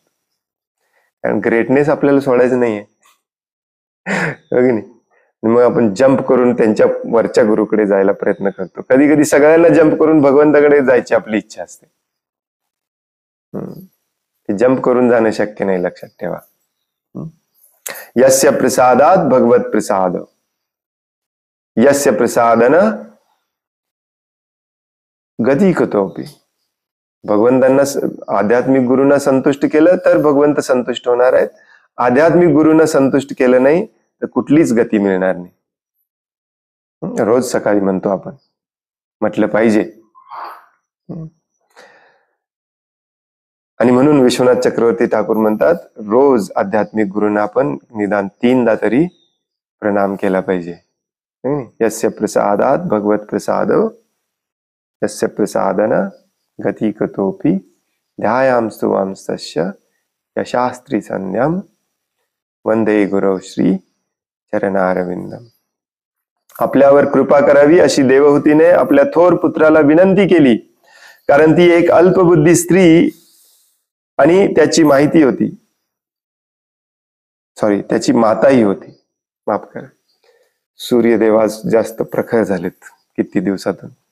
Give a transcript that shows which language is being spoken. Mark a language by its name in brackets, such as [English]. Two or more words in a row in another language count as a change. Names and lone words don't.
[Marathi] कारण ग्रेटनेस आपल्याला सोडायचं नाहीये, हो की नाही. मग आपण जंप करून त्यांच्या वरच्या गुरुकडे जायला प्रयत्न करतो. कधी कधी सगळ्यांना जंप करून भगवंताकडे जायची आपली इच्छा असते. जंप करून जाणं शक्य नाही, लक्षात ठेवा. [Sanskrit] यस्य प्रसादात भगवत प्रसाद, यस्य प्रसादन गती कतोपि. [Marathi] भगवंतांना, आध्यात्मिक गुरूंना संतुष्ट केलं तर भगवंत संतुष्ट होणार आहेत. आध्यात्मिक गुरूंना संतुष्ट केलं नाही तर कुठलीच गती मिळणार नाही. रोज सकाळी म्हणतो आपण, म्हटलं पाहिजे. आणि म्हणून विश्वनाथ चक्रवर्ती ठाकूर म्हणतात, रोज आध्यात्मिक गुरूंना आपण निदान 3दा तरी प्रणाम केला पाहिजे. [Sanskrit] यस्य प्रसादात भगवत प्रसाद, यस्य प्रसादन गती कतोपि, ध्यायामस्तु वांस्तस्य यशास्त्री संध्यम, वंदे गुरव श्री चरणारविंदम. [Marathi] आपल्यावर कृपा करावी अशी देवहूतीने आपल्या थोर पुत्राला विनंती केली, कारण ती एक अल्पबुद्धी स्त्री आणि त्याची माहिती होती, त्याची माताही होती. माफ करा, सूर्यदेव आज जास्त प्रखर झालेत किती दिवसातून.